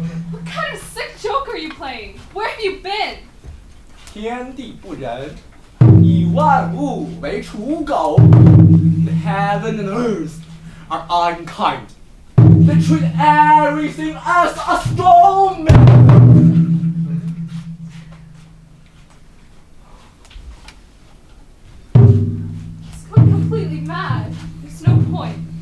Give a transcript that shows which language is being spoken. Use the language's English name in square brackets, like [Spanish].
[English] What kind of sick joke are you playing? Where have you been? [Chinese] 天地不仁，以万物为刍狗。 [English] The heaven and earth are unkind. They treat everything as a storm. He's gone completely mad. There's no point.